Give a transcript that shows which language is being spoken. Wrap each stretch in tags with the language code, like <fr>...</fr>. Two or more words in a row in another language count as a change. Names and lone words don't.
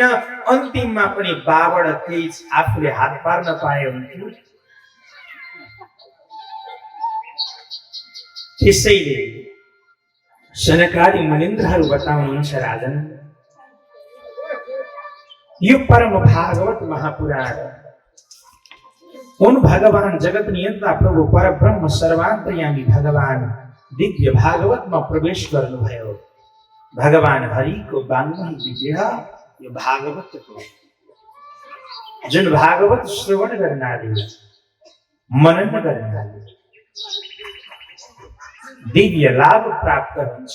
<ne>अन्तिममा पनि बाबाट केही आफूले हात पार्न पाए हुन्थ्यो। त्यसैले सनकादि मुनिन्द्रहरू बताउनुहुन्छ, राजन यो परम भागवत महापुराण उन भगवान जगत नियन्ता प्रभु परब्रह्म सर्वान्तर्यामी भगवान दिव्य भागवतमा प्रवेश गर्नुभयो। भगवान हरिको वाङ्मय विग्रह यो भागवत हो। जुन भागवत श्रवण गर्नाले, मनन गर्नाले दिव्य लाभ प्राप्त हुन्छ।</ne>